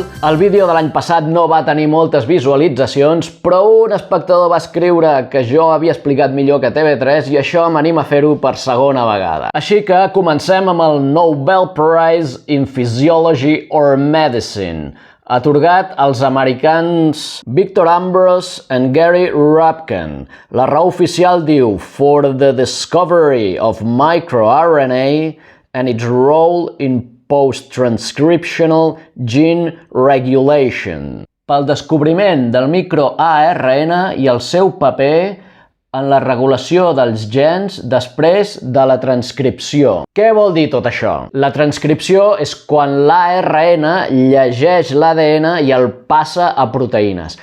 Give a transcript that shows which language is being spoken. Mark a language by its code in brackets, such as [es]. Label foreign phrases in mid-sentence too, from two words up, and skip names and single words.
[ca] El vídeo de l'any passat no va tenir moltes visualitzacions, però un espectador va escriure que jo havia explicat millor que TV3 i això m'anima a fer-ho per segona vegada. Així que comencem amb el Nobel Prize in Physiology or Medicine, atorgat als americans Victor Ambros i Gary Ruvkun. La raó oficial diu [en] "For the discovery of microRNA and its role in post-transcriptional gene regulation". [ca] Pel descobriment del microARN i el seu paper en la regulació dels gens després de la transcripció. Què vol dir tot això? La transcripció és quan l'ARN llegeix l'ADN i el passa a proteïnes.